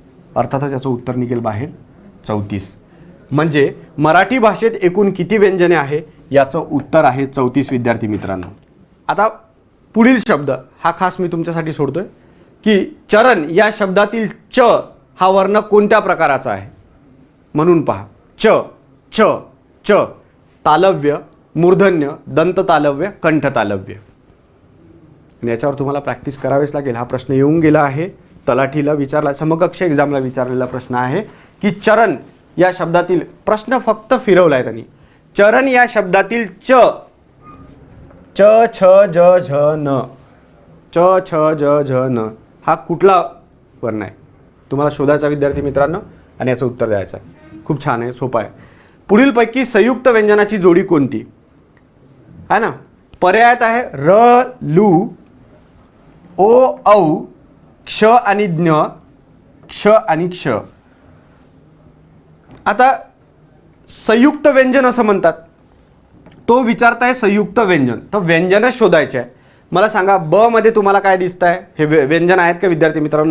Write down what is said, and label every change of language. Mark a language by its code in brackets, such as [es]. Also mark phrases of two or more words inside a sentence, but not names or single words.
[mr] अर्थातच याचं उत्तर निघेल बाहेर 34. म्हणजे मराठी भाषेत एकूण किती व्यंजने आहे याचं उत्तर आहे 34 विद्यार्थी मित्रांनो. आता पुढील शब्द हा खास मी तुमच्यासाठी सोडतोय की चरण या शब्दातील च हा वर्ण कोणत्या प्रकाराचा आहे म्हणून पहा. च च च तालव्य, मूर्धन्य, दंत तालव्य, कंठ तालव्य. आणि याच्यावर तुम्हाला प्रॅक्टिस करावीच लागेल. हा प्रश्न येऊन गेला आहे, तलाठीला विचारला, समकक्ष एक्झामला विचारलेला प्रश्न आहे की चरण या शब्दातील, प्रश्न फक्त फिरवला आहे त्यांनी, चरण या शब्दातील च च छ ज झ न, च छ ज झ न हा कुठला वर्ण आहे तुम्हाला शोधायचा विद्यार्थी मित्रांनो, आणि याचं उत्तर द्यायचं आहे. खूप छान आहे, सोपं आहे. पुढीलपैकी संयुक्त व्यंजनाची जोडी कोणती आहे ना. पर्यायात आहे र लू, ओ औ, क्ष आणि ज्ञ, क्ष आणि क्ष. आता संयुक्त व्यंजन असं म्हणतात, तो विचारताय संयुक्त व्यंजन, तर व्यंजनच शोधायचे आहे. मला सांगा ब मध्ये तुम्हाला काय दिसत आहे, हे व्यंजन आहेत का विद्यार्थी मित्रांनो.